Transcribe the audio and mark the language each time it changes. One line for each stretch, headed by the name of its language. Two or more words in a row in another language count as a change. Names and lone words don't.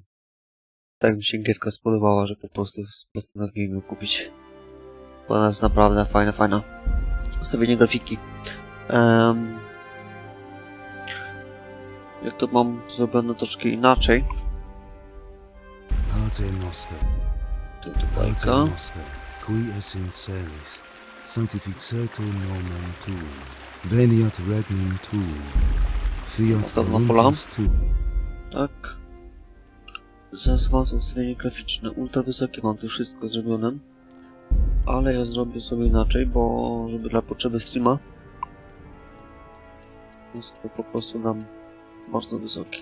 Polish: Tak mi się gierka spodobała, że po prostu postanowiłem ją kupić. Bo ona jest naprawdę fajna. Ustawienie grafiki. Ja to mam zrobione troszkę inaczej. To bajka.
Latin: Qui essent seris, sanctificetur nomen tuum, veniat regnum tuum, fiat voluntas tuum.
Polish: Tak. Zaawansowane ustawienie graficzne. Ultra wysokie mam to wszystko zrobione. Ale ja zrobię sobie inaczej, bo żeby dla potrzeby streama ja sobie po prostu dam bardzo wysoki.